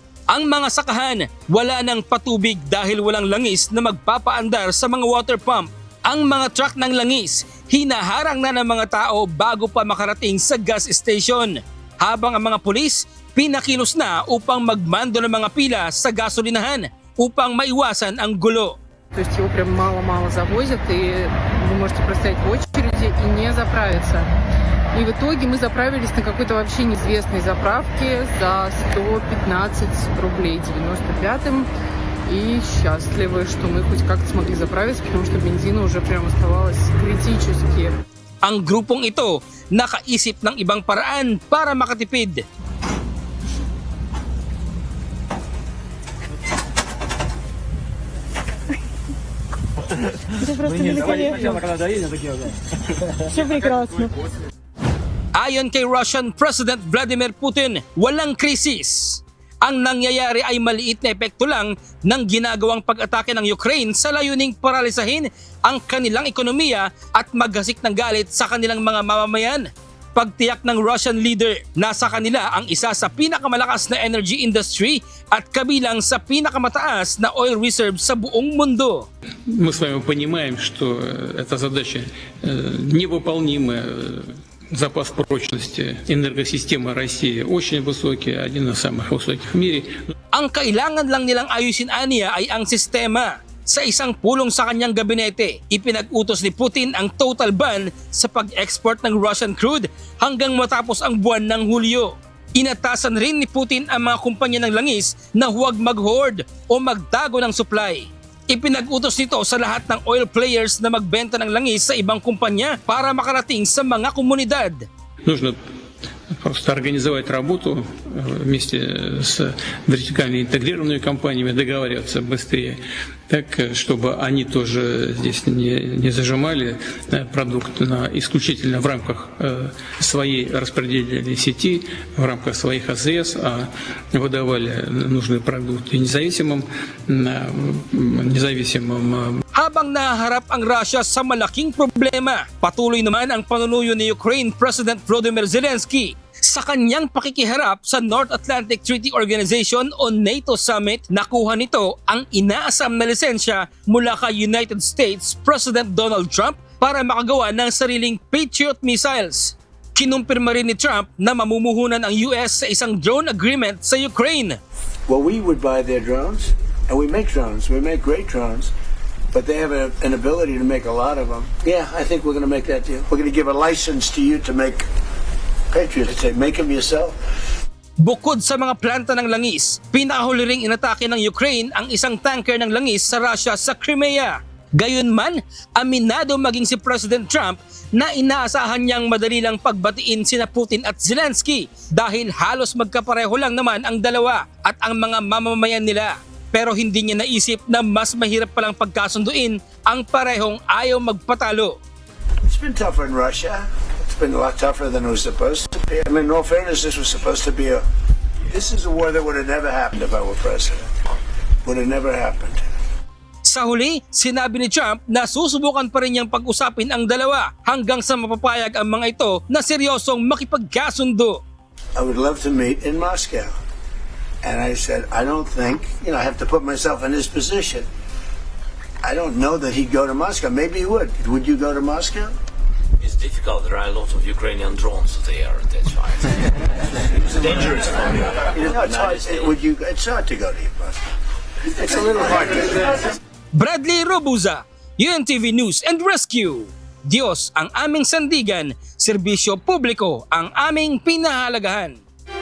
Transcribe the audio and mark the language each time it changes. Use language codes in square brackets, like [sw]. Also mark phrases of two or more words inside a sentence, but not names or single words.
[tl] Ang mga sakahan, wala nang patubig dahil walang langis na magpapaandar sa mga [en] water pump. [tl] Ang mga truck ng langis, hinaharang na ng mga tao bago pa makarating sa [en] gas station. [tl] Habang ang mga pulis, pinakilos na upang magmando ng mga pila sa gasolinahan upang maiwasan ang gulo. [ru] То есть его прям мало-мало завозят, и вы можете простоять в очереди и не заправиться. И в итоге мы заправились на какой-то вообще неизвестной заправке за 115 рублей 95-м. И счастливы, что мы хоть как-то смогли заправиться, потому что бензина уже прям оставалось критически. [tl] Ang grupong ito nakaisip ng ibang paraan para makatipid. [ru] Это просто великолепно. Все прекрасно. [tl] Ayon kay [en] Russian President [tl] Vladimir Putin, walang krisis. Ang nangyayari ay maliit na epekto lang ng ginagawang pag-atake ng Ukraine sa layuning paralisahin ang kanilang ekonomiya at maghasik ng galit sa kanilang mga mamamayan. Pagtiyak ng [en] Russian leader, [tl] nasa kanila ang isa sa pinakamalakas na [en] energy industry [tl] at kabilang sa pinakamataas na [en] oil reserve [tl] sa buong mundo. [ru] Мы с вами понимаем, что эта задача невыполнимая. Запас прочности энергосистемы России очень высокий, один из самых высоких в мире. [tl] Ang kailangan lang nilang ayusin aniya ay ang sistema. Sa isang pulong sa kanyang gabinete, ipinag-utos ni Putin ang [en] total ban [tl] sa pag-export ng [en] Russian crude [tl] hanggang matapos ang buwan ng Hulyo. Inatasan rin ni Putin ang mga kumpanya ng langis na huwag mag-hoard o magtago ng supply. Ipinag-utos nito sa lahat ng [en] oil players [tl] na magbenta ng langis sa ibang kumpanya para makarating sa mga komunidad. [ru] Нужно просто организовать работу вместе с вертикально интегрированными компаниями, договариваться быстрее, так, чтобы они тоже здесь не зажимали продукт исключительно в рамках своей распределительной сети, в рамках своих АЗС, а выдавали нужные продукты независимым. [tl] Habang nahaharap ang Russia sa malaking problema, patuloy naman ang panunuyo ni Ukraine President Volodymyr Zelensky sa kanyang pakikiharap sa North Atlantic Treaty Organization o NATO Summit. Nakuha nito ang inaasam na lisensya mula kay United States President Donald Trump para makagawa ng sariling Patriot missiles. Kinumpirma rin ni Trump na mamumuhunan ang US sa isang [en] drone agreement [tl] sa Ukraine. [en] Well, we would buy their drones, and we make drones. We make great drones. But they have an ability to make a lot of them. Yeah, I think we're going to make that deal. We're going to give a license to you to make Patriots. Say, make them yourself. [tl] Bukod sa mga planta ng langis, pinakahuli ring inatake ng Ukraine ang isang tanker ng langis sa Russia sa Crimea. Gayunman, aminado maging si President Trump na inaasahan niyang madali lang pagbatiin sina Putin at Zelensky dahil halos magkapareho lang naman ang dalawa at ang mga mamamayan nila. Pero hindi niya naisip na mas mahirap palang pagkasunduin ang parehong ayaw magpatalo. [en] It's been tougher in Russia. It's been a lot tougher than it was supposed to be. I mean, in all fairness, this was supposed to be this is a war that would have never happened if I were president. Would have never happened. [tl] Sa huli, sinabi ni Trump na susubukan pa rin niyang pag-usapin ang dalawa hanggang sa mapapayag ang mga ito na seryosong makipagkasundo. [en] I would love to meet in Moscow. And I said, I don't think, I have to put myself in his position. I don't know that he'd go to Moscow. Maybe he would. Would you go to Moscow? It's difficult. There are a lot of Ukrainian drones there. That's why. It's dangerous for me. It's hard to go to Moscow. It's a little hard to. [tl] Bradley Robuza, UNTV News and Rescue. Diyos ang aming sandigan, serbisyo publiko ang aming pinahalagahan.